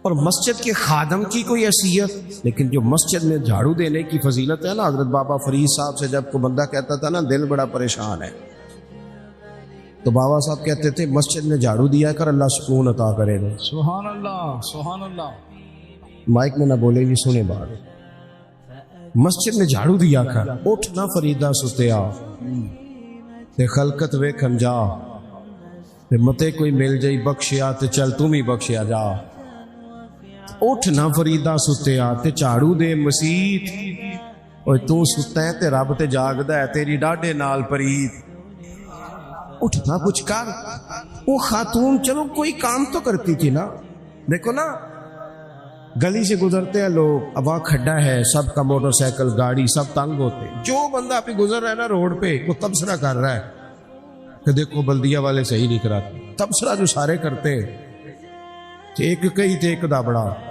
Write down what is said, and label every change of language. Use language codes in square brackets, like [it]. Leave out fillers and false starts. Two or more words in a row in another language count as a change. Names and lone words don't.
[ur] اور مسجد کے خادم کی کوئی حیثیت، لیکن جو مسجد میں جھاڑو دینے کی فضیلت ہے نا، حضرت بابا فرید صاحب سے جب کوئی بندہ کہتا تھا نا دل بڑا پریشان ہے، تو بابا صاحب کہتے تھے مسجد میں جھاڑو دیا کر، اللہ سکون عطا کرے گا۔ [ar] سبحان اللہ سبحان اللہ۔ [ur] مائک میں نہ بولے جی، سنے بات، مسجد میں جھاڑو دیا کر، [pa] اٹھ نہ فریدا ستیا تے خلقت ویکھن جا، تے متے کوئی مل جائی بخشیا تے چل تم ہی بخشیا جا، اٹھ نہ فریدا ستیا تے جھاڑو دے مسیت، اوے تو ستا ہے تے رب تے جاگدا ہے، تیری ڈاڈے نال پریت، [ur] اٹھنا کچھ کر۔ وہ خاتون چلو کوئی کام تو کرتی تھی نا، دیکھو نا گلی سے گزرتے ہیں لوگ، اب وہاں کھڈا ہے، سب کا موٹر سائیکل گاڑی سب تنگ ہوتے، جو بندہ پہ گزر رہا ہے نا روڈ پہ وہ تبصرہ کر رہا ہے کہ دیکھو بلدیہ والے صحیح نہیں کراتے، تبصرہ جو سارے کرتے [pa] ایک کئی تے ایک دا بڑا،